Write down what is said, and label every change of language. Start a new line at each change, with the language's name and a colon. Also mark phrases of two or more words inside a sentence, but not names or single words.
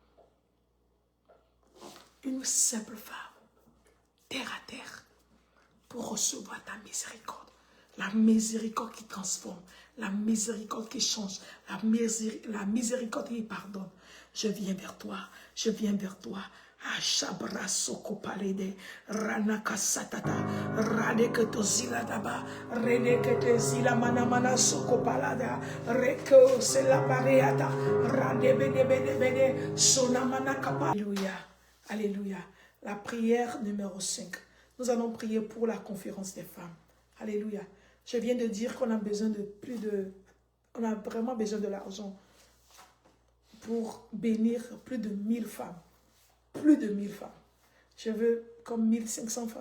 French: Une simple femme. Terre à terre. Pour recevoir ta miséricorde. La miséricorde qui transforme. La miséricorde qui change. La miséricorde qui pardonne. Je viens vers toi. Je viens vers toi. Ashabra soko palede, ranaka satata, radeke to zila daba, redeke te zila mana soko palada, reko se la pareata, radebe de bede bede, sonamana kapa. Alléluia, alléluia. La prière numéro 5. Nous allons prier pour la conférence des femmes. Alléluia. Je viens de dire qu'on a besoin de on a vraiment besoin de l'argent pour bénir plus de 1000 femmes. Plus de 1000 femmes. Je veux comme 1500 femmes.